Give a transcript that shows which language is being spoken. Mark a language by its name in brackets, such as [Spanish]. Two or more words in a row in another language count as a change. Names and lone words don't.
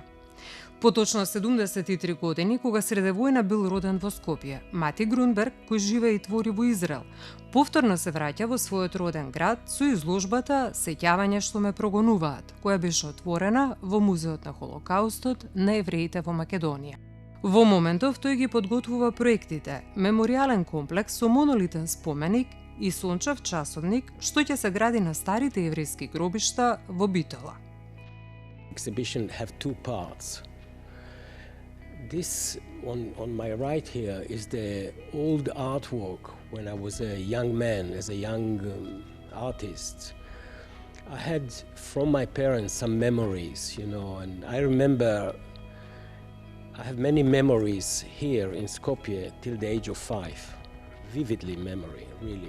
[Macedonian] По точно 73 години, кога среде војна бил роден во Скопје, Маty Grunberg, кој живее и твори во Израел, повторно се враќа во својот роден град со изложбата Сеќавање што ме прогонуваат, која беше отворена во Музеот на Холокаустот на евреите во Македонија. Во моментов тој ги подготвува проектите меморијален комплекс со монолитен споменик и сончев часовник што ќе се гради на старите еврејски гробишта во Битола. [English] Exhibition have two parts. This on my right here is the old artwork when I was a young man, as a young artist. I had from my parents some memories, and I remember I have many memories here in Skopje till the age of 5, vividly memory, really.